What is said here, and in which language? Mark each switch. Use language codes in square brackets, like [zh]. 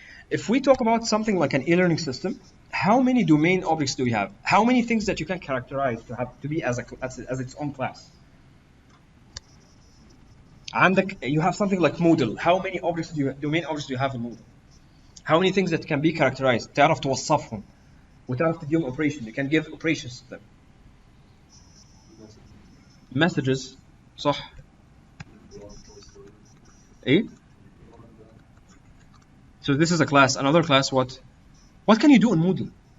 [en] If we talk about something like an e-learning system, how many domain objects do we have? How many things that you can characterize to be as its own class? عندك, you have something like Moodle. How many objects domain objects do you have in Moodle? How many things that can be characterized? [ar] تعرف توصفهم وتعرف تديهم operation. [en] You can give operations to them. Messages. صح. [ar] إيه? [en] So this is a class. Another class, what? What can you do in Moodle?